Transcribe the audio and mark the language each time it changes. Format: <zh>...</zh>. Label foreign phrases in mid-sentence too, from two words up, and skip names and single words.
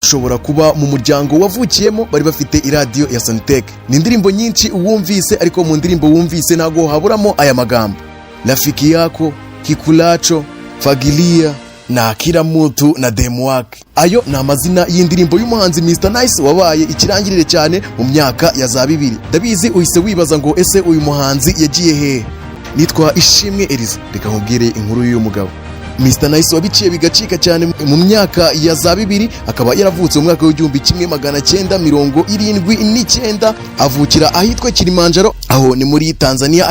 <rw>ushobora kuba mu muryango wavukiyemo bari bafite iradio ya Sonitec. Ni indirimbo nyinshi uwumvise, ariko mu ndirimbo wumvise ntago haburamo aya magambo: Rafiki yako, Kikulacho, Fagilia na Kila Mtu na demu wake. Ayo ni amazina y'indirimbo y'umuhanzi Mr Nice wabaye ikirangirire cyane mu myaka ya za 2000. Ndabizi uhise wibaza ngo ese uyu muhanzi yagiye he? Nitwa Ishimwe Elisa, reka nkubwire inkuru y'uyu mugabo. Mr Nice wabiciye bigacika cyane mu myaka ya za 2000, akaba yaravutse mu mwaka w'1979, avukira ahitwa Kilimanjaro, aho ni muri Tanzania.</rw>